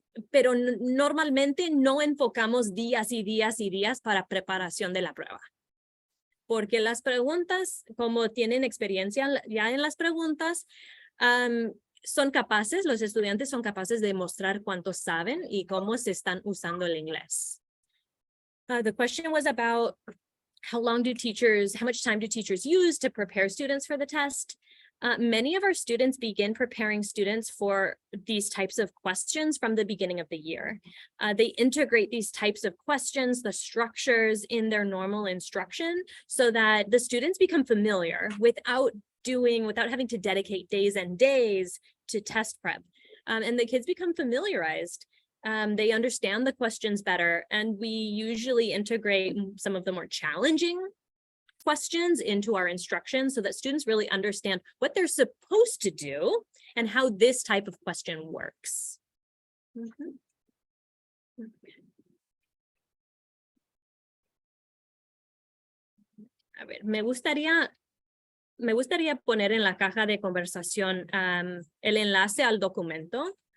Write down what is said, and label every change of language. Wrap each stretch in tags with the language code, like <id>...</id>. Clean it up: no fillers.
<es>Pero normalmente no enfocamos días y días y días para preparación de la prueba. Porque las preguntas, como tienen experiencia ya en las preguntas, son capaces, los estudiantes son capaces de mostrar cuánto saben y cómo se están usando el inglés.</es> <en>The question was about how much time do teachers use to prepare students for the test? Many of our students begin preparing students for these types of questions from the beginning of the year. They integrate these types of questions, the structures in their normal instruction so that the students become familiar without having to dedicate days and days to test prep. And the kids become familiarized. They understand the questions better, and we usually integrate some of the more challenging questions into our instruction so that students really understand what they're supposed to do and how this type of question works.</en> <es>A ver, me gustaría poner en la caja de conversación el enlace al documento.</es>